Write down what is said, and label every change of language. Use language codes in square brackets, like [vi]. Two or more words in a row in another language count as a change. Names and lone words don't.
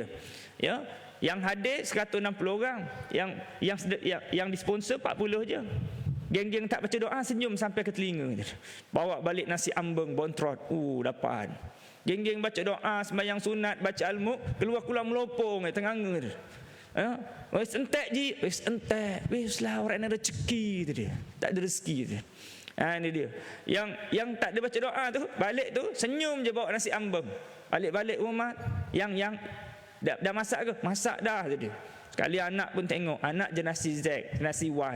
[ms] Ya, yang hadir 160 orang, yang disponsor 40 je. Geng-geng tak baca doa senyum sampai ke telinga. Bawa balik nasi ambeng bontrot. Dapat. Geng-geng baca doa, sembahyang sunat, baca al-Mulk, keluar melopong, tenganga. [jv] Wes entek ji, wes entek. [ms] Wes lah orang ada rezeki tu dia. Tak ada rezeki tu. Ini dia. Yang tak ada baca doa tu, balik tu senyum je bawa nasi ambeng. Balik-balik rumah yang dah masak ke? Masak dah tu dia. Sekali anak pun tengok, anak je nasi Z, nasi Y.